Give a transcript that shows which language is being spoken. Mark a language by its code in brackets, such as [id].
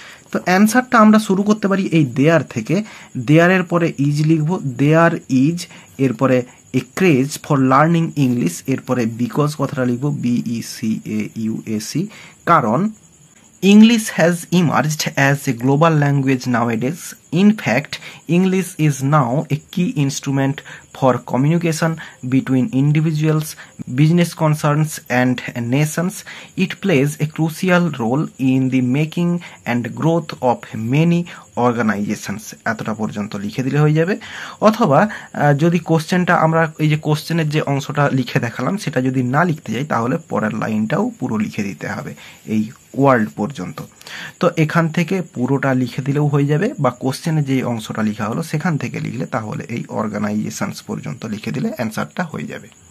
[bn] তো অ্যান্সারটা আমরা শুরু করতে পারি এই দেয়ার থেকে, দেয়ারের পরে ইজ লিখবো, দেয়ার ইজ, এরপরে এ ক্রেজ ফর লার্নিং ইংলিশ, এরপরে বিকজ কথাটা লিখবো BECAUSE, কারণ [en] English has emerged as a global language nowadays. In fact, English is now a key instrument for communication between individuals, business concerns, and nations. It plays a crucial role in the making and growth of many organizations. [bn] এতটা পর্যন্ত লিখে দিলে হয়ে যাবে। অথবা যদি কোশ্চেনটা আমরা এই যে কোশ্চেনের যে অংশটা লিখে দেখালাম সেটা যদি না লিখতে যাই তাহলে পরের লাইনটাও পুরো লিখে দিতে হবে এই ওয়ার্ল্ড পর্যন্ত। তো এখান থেকে পুরোটা লিখে দিলেও হয়ে যাবে, বা কোশ্চেনে যে অংশটা লেখা হলো সেখান থেকে লিখলে তাহলে এই অর্গানাইজেশনস পর্যন্ত লিখে দিলে অ্যান্সারটা হয়ে যাবে।